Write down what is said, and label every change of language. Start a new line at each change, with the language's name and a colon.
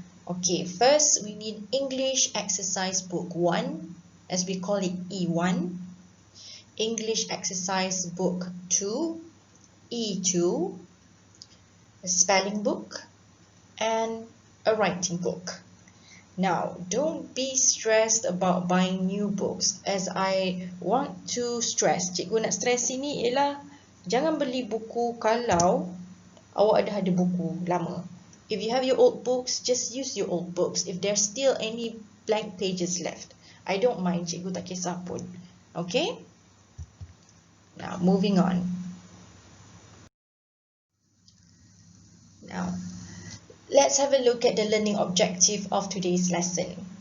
English: Okay, first we need English exercise book 1, as we call it E1, English exercise book 2, E2, a spelling book, and a writing book. Now, don't be stressed about buying new books, as I want to stress.
Malay: Cikgu nak stress sini ialah jangan beli buku kalau awak ada buku lama.
English: If you have your old books, just use your old books. If there's still any blank pages left, I don't mind, cikgu tak kisah pun. Okay? Now, moving on. Now, let's have a look at the learning objective of today's lesson.